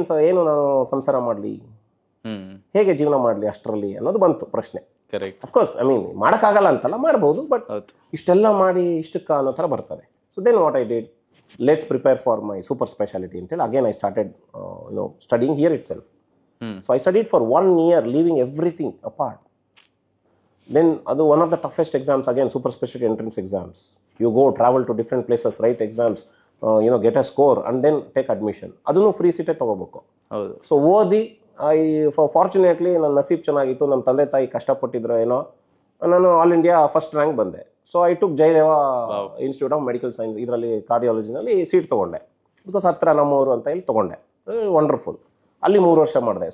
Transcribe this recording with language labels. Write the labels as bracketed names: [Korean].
[Kannada] ಏನು ನಾನು ಸಂಸಾರ ಮಾಡಲಿ, ಹೇಗೆ ಜೀವನ ಮಾಡಲಿ ಅಷ್ಟರಲ್ಲಿ ಅನ್ನೋದು ಬಂತು ಪ್ರಶ್ನೆ. ಅಫ್ಕೋರ್ಸ್ ಮಾಡೋಕ್ಕಾಗಲ್ಲ ಅಂತಲ್ಲ, ಮಾಡ್ಬೋದು, ಬಟ್ ಇಷ್ಟೆಲ್ಲ ಮಾಡಿ ಇಷ್ಟಕ್ಕ ಅನ್ನೋ ಥರ ಬರ್ತದೆ. [English] so then what I did, let's prepare for my super specialty [Kannada] ಅಂತೇಳಿ [English] Again I started studying here itself. So I studied for 1 year, leaving everything apart. Then one of the toughest exams, again super specialty entrance exams. You go travel to different places, write exams, get a score and then take admission. [Kannada] Adunu free seat ತಗೋಬೇಕು. So ಓದಿ fortunately ನನ್ನ ನಸೀಬ್ ಚೆನ್ನಾಗಿತ್ತು. ನಮ್ಮ ತಂದೆ ತಾಯಿ ಕಷ್ಟಪಟ್ಟಿದ್ರು ಏನೋ, ನಾನು all India first rank ಬಂದೆ. [English] so I took [Kannada] Jayadeva institute of medical science, ಇದರಲ್ಲಿ ಕಾರ್ಡಿಯಾಲಜಿನಲ್ಲಿ ಸೀಟ್ ತೊಗೊಂಡೆ. ಬಿಕಾಸ್ ಹತ್ರ ನಮ್ಮೂರು ಅಂತ ಹೇಳಿ ತೊಗೊಂಡೆ. ವಂಡರ್ಫುಲ್. ಅಲ್ಲಿ 3 ವರ್ಷ ಮಾಡಿದೆ.